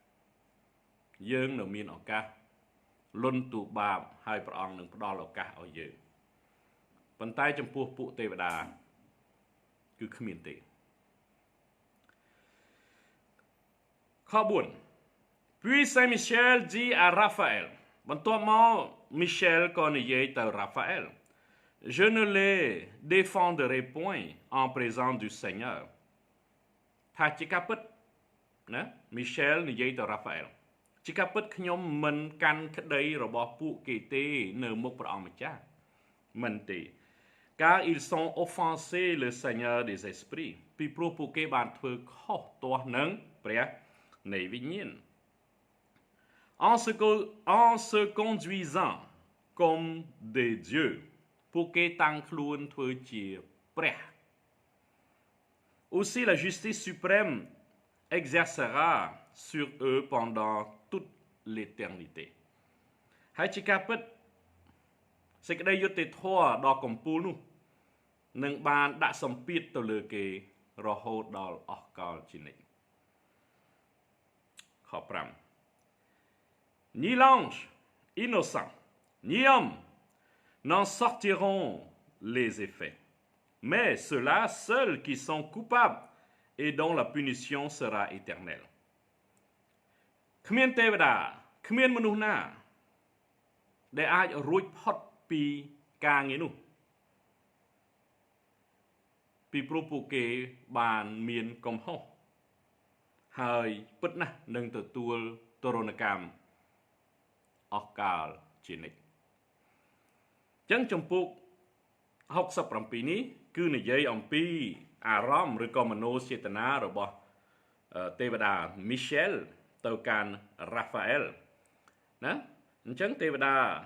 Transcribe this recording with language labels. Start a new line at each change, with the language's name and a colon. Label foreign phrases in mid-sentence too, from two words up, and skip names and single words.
Khmer: លន់តួបាបហើយព្រះអង្គនឹងផ្ដល់ឱកាសឲ្យយើងប៉ុន្តែចំពោះពួកទេវតាគឺគ្មានទេខ
French: 4 Puis Saint Michel dit à Raphaël
Khmer: បន្ទាប់មក Michel ក៏និយាយទៅ Raphaël
French: Je ne les défendrai point en présence du Seigneur
Khmer: ថាជាការពិតណា Michel និយាយទៅ Raphaël ជាការពិតខ្ញុំមិនកាន់ក្តីរបស់ពួកគេទេនៅមុខព្រះអង្គម្ចាស់មិនទេ
French: car ils sont offensés le Seigneur des esprits
Khmer: ពីព្រោះពួកគេបានធ្វើខុសទាស់នឹងព្រះនៃវិញ្ញាណ
French: en se conduisant comme des dieux
Khmer: ពួកគេតាំងខ្លួនធ្វើជាព្រះ
French: aussi la justice suprême exercera sur eux pendant toute l'éternité
Khmer: ហើយជាការពិតសេចក្តីយុត្តិធម៌ដ៏កំពូលនោះនឹងបានដាក់សម្ពាធទៅលើគេរហូតដល់អស់កលជានិច្ចខ
French: 5 Ni l'ange innocent ni homme n'en sortiront les effets mais ceux-là seuls qui sont coupables et dont la punition sera éternelle
Khmer: គ្មានទេវតាគ្មានមនុស្សណាដែលអាចរួចផុតពីការងារនោះ ពីព្រោះពួកគេបានមានកំហុសហើយពិតណាស់នឹងទទួលទរណកម្មអស់កលជានិច្ចចឹងចំពុក67នេះគឺនិយាយអំពីអារម្មណ៍ឬក៏មនោចេតនារបស់ទេវតា Michel ទៅកាន់ Raphael ណាអញ្ចឹងទេវតា